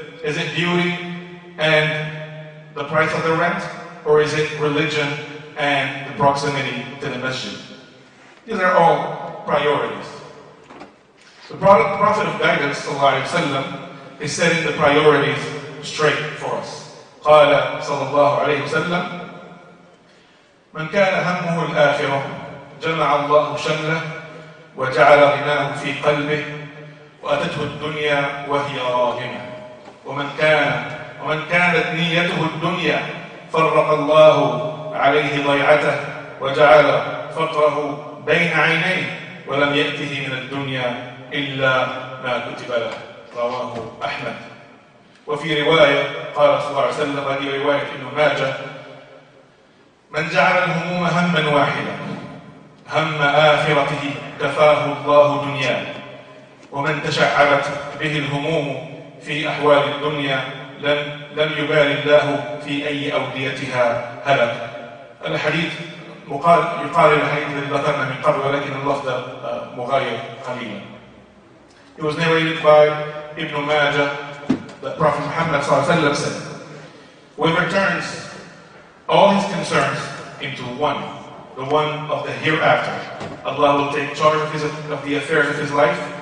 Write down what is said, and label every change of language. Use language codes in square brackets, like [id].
[en] Is it beauty and the price of the rent? Or is it religion and the proximity to the masjid? These are all priorities. The Prophet of Guidance ﷺ is setting the priorities straight for us. [ar] قال صلى الله عليه وسلم من كان همه الآخرة جمع الله شمله وجعل غناه في قلبه وأتته الدنيا وهي راغمة ومن كانت نيته الدنيا فرق الله عليه ضيعته وجعل فقره بين عينيه ولم يأته من الدنيا إلا ما كتب له. رواه أحمد. وفي رواية قال صلى الله عليه وسلم، هذه رواية ابن ماجه: من جعل الهموم هما واحدا هم آخرته كفاه الله دنياه ومن تشعبت به الهموم في أحوال الدنيا لم يبال الله في أي أوديتها هلك. الحديث يقارن الحديث الذي ذكرنا من قبل ولكن اللفظ مغاير قليلا. [en] It was narrated by Ibn Majah that Prophet Muhammad ﷺ said, whoever turns all his concerns into one, the one of the hereafter, Allah will take charge of the affairs of his life.